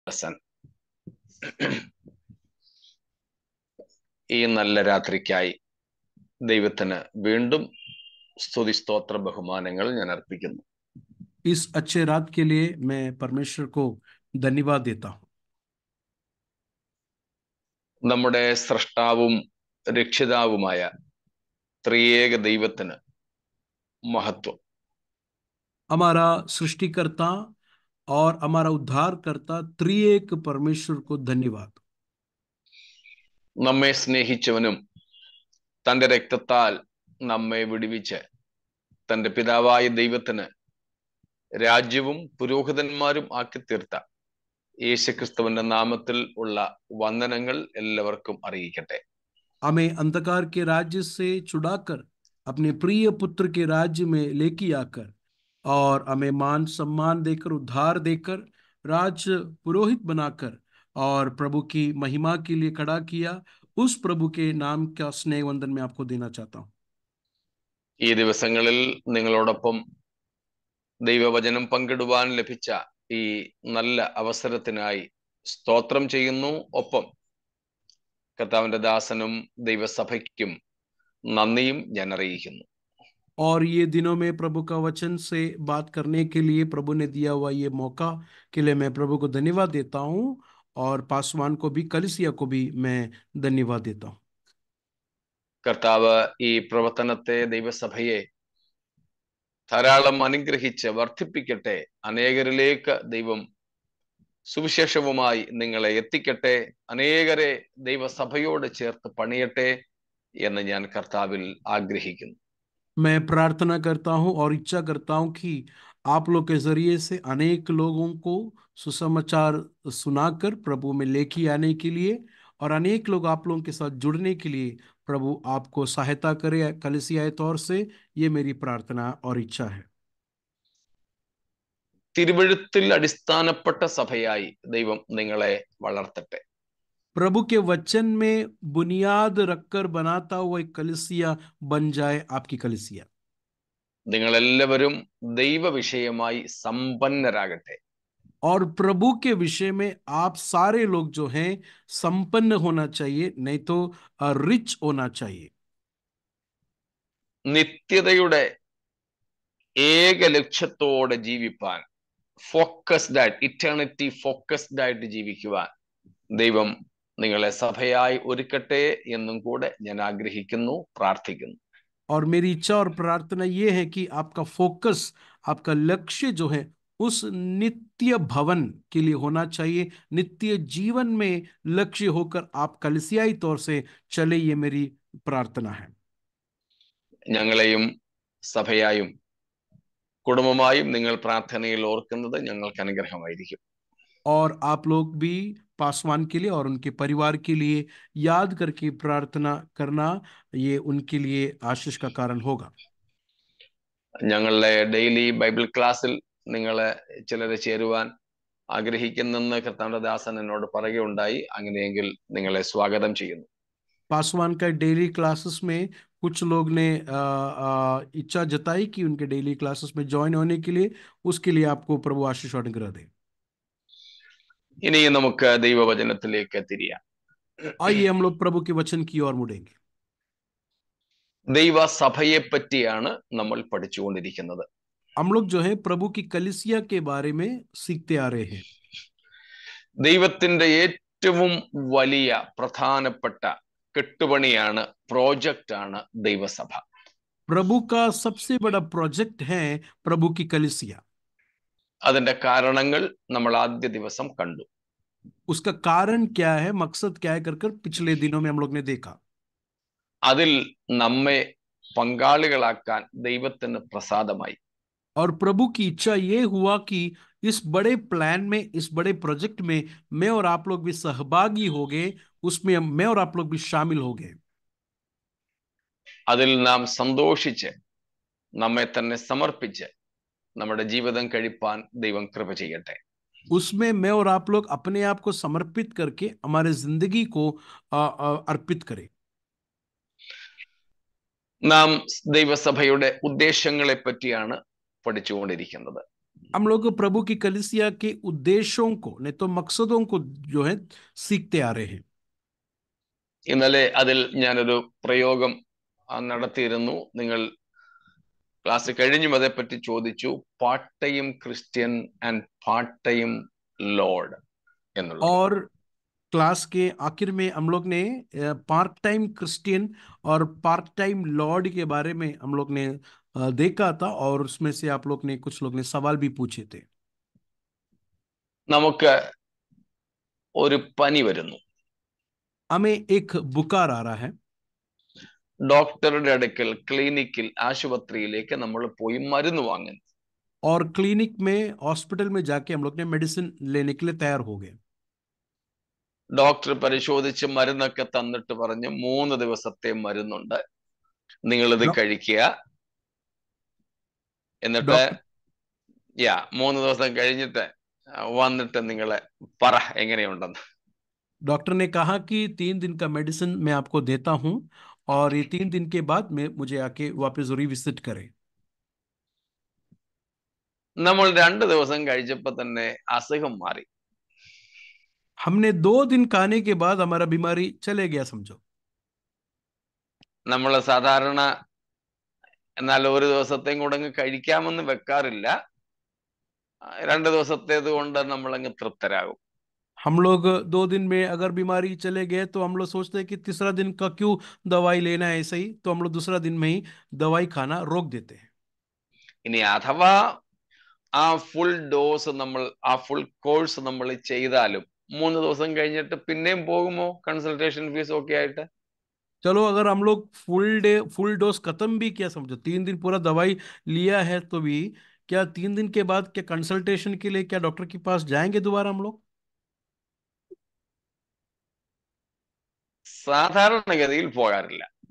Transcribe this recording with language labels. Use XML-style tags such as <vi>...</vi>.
<ml>ദാസൻ ഈ നല്ല രാത്രിക്കായി ദൈവത്തിന് വീണ്ടും സ്തുതി സ്തോത്ര ബഹുമാനങ്ങൾ ഞാൻ അർപ്പിക്കുന്നു.</ml> <hi>इस अच्छे रात के लिए मैं परमेश्वर को धन्यवाद देता हूँ।</hi> <ml>നമ്മുടെ സ്രഷ്ടാവും രക്ഷിതാവുമായ ത്രിയേക ദൈവത്തിന് മഹത്വം.</ml> <hi>हमारा सृष्टिकर्ता और हमारा उद्धारकर्ता त्रिएक परमेश्वर को धन्यवाद।</hi> <ml>നമ്മെ സ്നേഹിച്ചവനും തന്റെ രക്തത്താൽ നമ്മെ വിടുവിച്ച് തന്റെ പിതാവായ ദൈവത്തിന് രാജ്യവും പുരോഹിതന്മാരും ആക്കി തീർത്ത യേശുക്രിസ്തുവിന്റെ നാമത്തിൽ ഉള്ള വന്ദനങ്ങൾ എല്ലാവർക്കും അറിയിക്കട്ടെ.</ml> <hi>हमें अंधकार के राज्य से छुड़ाकर अपने प्रिय पुत्र के राज्य में लेके आकर और हमें मान सम्मान देकर उद्धार देकर राज पुरोहित बनाकर और प्रभु की महिमा के लिए खड़ा किया, उस प्रभु के नाम का स्नेह वंदन मैं आपको देना चाहता हूँ।</hi> <ml>ഈ ദിവസങ്ങളിൽ നിങ്ങളോടൊപ്പം ദൈവവചനം പങ്കിടുവാൻ ലഭിച്ച ഈ നല്ല അവസരത്തിനായി സ്തോത്രം ചെയ്യുന്നു. ഒപ്പം കർത്താവിന്റെ ദാസനും ദൈവസഭയ്ക്കും നന്ദിയും ഞാൻ അറിയിക്കുന്നു.</ml> <hi>और ये दिनों में प्रभु का वचन से बात करने के लिए प्रभु ने दिया हुआ ये मौका के लिए मैं प्रभु को धन्यवाद देता हूँ और पासवान को भी, कलिसिया को भी मैं धन्यवाद देता हूँ।</hi> <ml>കർത്താവ് ഈ പ്രവർത്തനത്തെ, ദൈവസഭയെ ധാരാളം അനുഗ്രഹിച്ച് വർദ്ധിപ്പിക്കട്ടെ. അനേകരിലേക്ക് ദൈവം സുവിശേഷവുമായി നിങ്ങളെ എത്തിക്കട്ടെ. അനേകരെ ദൈവസഭയോട് ചേർത്ത് പണിയട്ടെ എന്ന് ഞാൻ കർത്താവിൽ ആഗ്രഹിക്കുന്നു.</ml> <hi>मैं प्रार्थना करता हूं और इच्छा करता हूं कि आप लोग के जरिए से अनेक लोगों को सुसमाचार सुनाकर प्रभु में लेके आने के लिए और अनेक लोग आप लोगों के साथ जुड़ने के लिए प्रभु आपको सहायता करे कलीसियाई तौर से। ये मेरी प्रार्थना और इच्छा है।</hi> <ml>തിരുവെഴുത്തിൽ അടിസ്ഥാനപ്പെട്ട സഭയായി ദൈവം നിങ്ങളെ വളർത്തട്ടെ.</ml> <hi>प्रभु के वचन में बुनियाद रखकर बनाता हुआ एक कलीसिया बन जाए आपकी कलीसिया।</hi> <ml>നിങ്ങളെല്ലാവരും ദൈവ വിഷയമായി സമ്പന്നരാകട്ടെ.</ml> <hi>और प्रभु के विषय में आप सारे लोग जो हैं संपन्न होना चाहिए, नहीं तो रिच होना चाहिए।</hi> <ml>നിത്യതയുടെ ഏക ലക്ഷ്യത്തോടെ ജീവിപ്പാൻ, ഫോക്കസ്ഡ് ആയിട്ട്,</ml> <en>eternity focused</en> <ml>ആയിട്ട് ജീവിക്കുവാൻ ദൈവം നിങ്ങളെ സഭയായി ഒരുക്കട്ടെ എന്നും കൂടെ ഞാൻ ആഗ്രഹിക്കുന്നു, പ്രാർത്ഥിക്കുന്നു.</ml> <hi>और मेरी इच्छा और प्रार्थना ये है कि आपका फोकस, आपका लक्ष्य जो है उस नित्य भवन के लिए होना चाहिए, नित्य जीवन में लक्ष्य होकर आप कलीसियाई तौर से चले, ये मेरी प्रार्थना है।</hi> <ml>ഞങ്ങളെയും സഭയായും കുടുംബമായും നിങ്ങൾ പ്രാർത്ഥനയിൽ ഓർക്കുന്നത് ഞങ്ങൾക്ക് അനുഗ്രഹമായിരിക്കും.</ml> <hi>और आप लोग भी पासवान के लिए और उनके परिवार के लिए याद करके प्रार्थना करना, ये उनके लिए आशीष का कारण होगा।</hi> <ml>ഞങ്ങളുടെ ഡെയിലി ബൈബിൾ ക്ലാസ്സിൽ നിങ്ങൾ ചിലരെ ചേരുവാൻ ആഗ്രഹിക്കുന്നെന്ന് കർത്താവിന്റെ ദാസൻ എന്നോട് പറയുകയുണ്ടായി. അങ്ങനെയെങ്കിൽ നിങ്ങളെ സ്വാഗതം ചെയ്യുന്നു.</ml> <hi>पासवान का डेली क्लासेस में कुछ लोग ने इच्छा जताई कि उनके डेली क्लासेस में ज्वाइन होने के लिए, उसके लिए आपको प्रभु आशीष और अनुग्रह दे।</hi> <ml>ഇനി നമുക്ക് ദൈവവചനത്തിലേക്ക് തിരിയാം.</ml> <hi>आइए हम लोग प्रभु के वचन की ओर मुड़ेंगे।</hi> <ml>ദൈവസഭയെ പറ്റിയാണ് നമ്മൾ പഠിച്ചുകൊണ്ടിരിക്കുന്നത്.</ml> <hi>हम लोग जो है प्रभु की कलीसिया के बारे में सीखते आ रहे हैं।</hi> <ml>ദൈവത്തിന്റെ ഏറ്റവും വലിയ പ്രധാനപ്പെട്ട കെട്ടുപണിയാണ്, പ്രോജക്റ്റാണ് ദൈവസഭ.</ml> <hi>प्रभु का सबसे बड़ा प्रोजेक्ट है प्रभु की कलीसिया।</hi> <ml>അതിന്റെ കാരണങ്ങൾ നമ്മൾ ആദ്യ ദിവസം കണ്ടു.</ml> <hi>उसका कारण क्या है, मकसद क्या है, कर पिछले दिनों में हम लोग ने देखा।</hi> <ml>അതിൽ നമ്മെ പങ്കാളികളാക്കാൻ ദൈവത്തിന് പ്രസാദമായി.</ml> <hi>और प्रभु की इच्छा ये हुआ कि इस बड़े प्लान में, इस बड़े प्रोजेक्ट में मैं और आप लोग भी सहभागी हो गए, उसमें मैं और आप लोग भी शामिल हो गए।</hi> <ml>അതിൽ നാം സന്തോഷിച്ച് നമ്മെ തന്നെ സമർപ്പിച്ച് നമ്മുടെ ജീവിതം കഴിപ്പാൻ ദൈവം കൃപ ചെയ്യട്ടെ.</ml> <hi>उसमें मैं और आप लोग अपने आप को समर्पित करके हमारे जिंदगी को अर्पित करें।</hi> <ml>നാം ദൈവസഭയുടെ ഉദ്ദേശങ്ങളെ പറ്റിയാണ് പഠിച്ചുകൊണ്ടിരിക്കുന്നത്.</ml> <hi>हम लोग प्रभु की कलीसिया के उद्देश्यों को नहीं तो मकसदों को जो है सीखते आ रहे हैं।</hi> <ml>ഇന്നലെ അതിൽ ഞാനൊരു പ്രയോഗം നടത്തിയിരുന്നു. നിങ്ങൾ ക്ലാസ് കഴിഞ്ഞും അതേപ്പറ്റി ചോദിച്ചു.</ml> <en>part time Christian and part time Lord</en> <ml>എന്നുള്ളത്.</ml> <hi>और क्लास के आखिर में हम लोग ने</hi> <en>part time Christian</en> <hi>और</hi> <en>part time lord</en> <hi>के बारे में हम लोग ने देखा था, और उसमें से आप लोग ने कुछ लोग ने सवाल भी पूछे थे।</hi> <ml>നമുക്ക് ഒരു പനി വരുന്നു.</ml> <hi>हमें एक बुखार आ रहा है।</hi> <ml>ഡോക്ടറുടെ അടുക്കൽ, ക്ലിനിക്കിൽ, ആശുപത്രിയിലേക്ക് നമ്മൾ പോയി മരുന്ന് വാങ്ങുന്നു.</ml> <hi>और क्लिनिक में हॉस्पिटल में जाके हम लोग ने मेडिसिन लेने के लिए तैयार हो गए।</hi> <ml>ഡോക്ടർ പരിശോധിച്ച് മരുന്നൊക്കെ തന്നിട്ട് പറഞ്ഞു 3 ദിവസത്തെ മരുന്നുണ്ട്, നിങ്ങളിത് കഴിക്കുക. എന്നിട്ട് 3 ദിവസം കഴിഞ്ഞിട്ട് വന്നിട്ട് നിങ്ങളെ പറ എങ്ങനെയുണ്ടെന്ന്.</ml> <hi>डॉक्टर ने कहा कि 3 दिन का मेडिसिन मैं आपको देता हूं, और ये 3 दिन के बाद में मुझे आके वापस रिविजिट करें।</hi> <ml>നമ്മൾ 2 ദിവസം കഴിച്ചപ്പോ തന്നെ അസുഖം മാറി.</ml> <hi>हमने 2 दिन खाने के बाद हमारा बीमारी चले गया समझो।</hi> <ml>നമ്മൾ സാധാരണ എന്നാൽ ഒരു ദിവസത്തെയും കൂടെ അങ്ങ് കഴിക്കാമെന്ന് വെക്കാറില്ല. 2 ദിവസത്തേത് കൊണ്ട് നമ്മൾ അങ്ങ് തൃപ്തരാകും.</ml> <hi>हम लोग 2 दिन में अगर बीमारी चले गए तो हम लोग सोचते हैं कि तीसरा दिन का क्यों दवाई लेना है, ऐसे ही तो हम लोग दूसरा दिन में ही दवाई खाना रोक देते हैं।</hi> <ml>ഇനി അഥവാ ആ ഫുൾ ഡോസ് ആ ഫുൾ കോഴ്സ് നമ്മൾ ചെയ്താലും 3 ദിവസം കഴിഞ്ഞിട്ട് പിന്നെയും പോകുമോ കൺസൾട്ടേഷൻ ഫീസ് ഒക്കെ ആയിട്ട്?</ml> <hi>चलो अगर हम लोग फुल डोज खत्म भी किया समझो, 3 दिन पूरा दवाई लिया है, तो भी क्या 3 दिन के बाद क्या कंसल्टेशन के लिए क्या डॉक्टर के पास जाएंगे दोबारा हम लोग?</hi> <ml>സാധാരണഗതിയിൽ പോകാറില്ല.</ml>